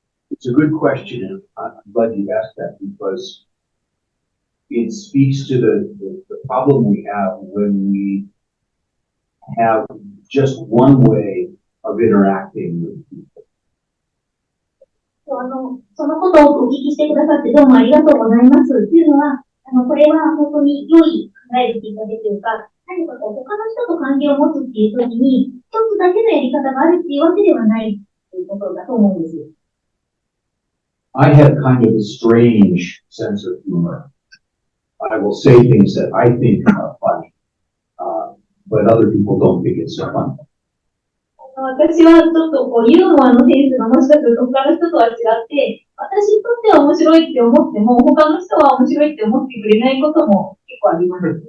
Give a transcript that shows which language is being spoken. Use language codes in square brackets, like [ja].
[en] It's a good question, and I'm glad you asked that because it speaks to the problem we have when we have just one way of interacting with people. [ja] そのことをお聞きしてくださってどうもありがとうございます。というのは、これは本当に良い考えるきっかけというか、何かこう他の人と関係を持つっていうときに、一つだけのやり方があるっていうわけではないということだと思うんですよ。 [en] I have kind of a strange sense of humor. I will say things that I think are funny, but other people don't think it's so funny. [ja] 私はちょっとこうユーモアのセンスがもしかすると他の人とは違って、私にとっては面白いって思っても、他の人は面白いって思ってくれないことも結構あります。